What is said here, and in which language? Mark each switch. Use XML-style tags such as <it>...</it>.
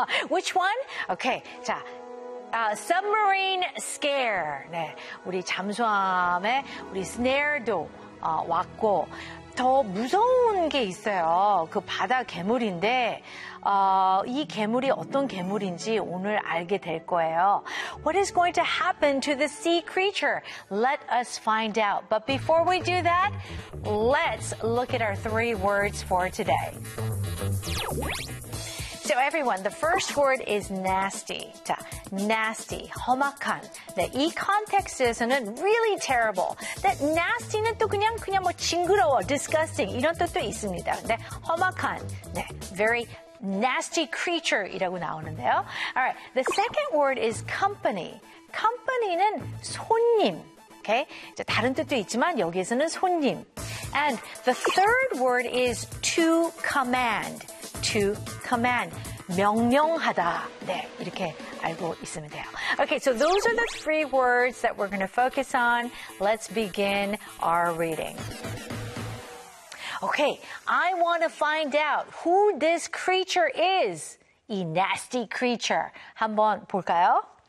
<en>Which one? Okay. 자, submarine scare. 네.</en> <ko>우리 잠수함에 우리 snare도 왔고 더 무서운 게 있어요. 그 바다 괴물인데 이 괴물이 어떤 괴물인지 오늘 알게 될 거예요.</ko> <en>What is going to happen to the sea creature? Let us find out. But before we do that, let's look at our three words for today. So everyone, the first word is nasty.</en> <ko>Nasty, 험악한. 네, 이 컨텍스트에서는</ko> <en>really terrible.</en> <ko>That nasty는 또 그냥 뭐 징그러워, disgusting 이런 뜻도 있습니다. 근데 험악한, 네,</ko> <en>very nasty creature</en> <ko>이라고 나오는데요.</ko> <en>All right, the second word is company. Company는 손님. Okay?</en> <ko>이제 다른 뜻도 있지만 여기에서는 손님.</ko> <en>And the third word is to command. To command. 명령하다.</en> <ko>네, 이렇게 알고 있으면 돼요.</ko> <en>Okay, so those are the three words that we're going to focus on. Let's begin our reading. Okay, I want to find out who this creature is.</en> <ko>이 nasty creature. 한번 볼까요?</ko>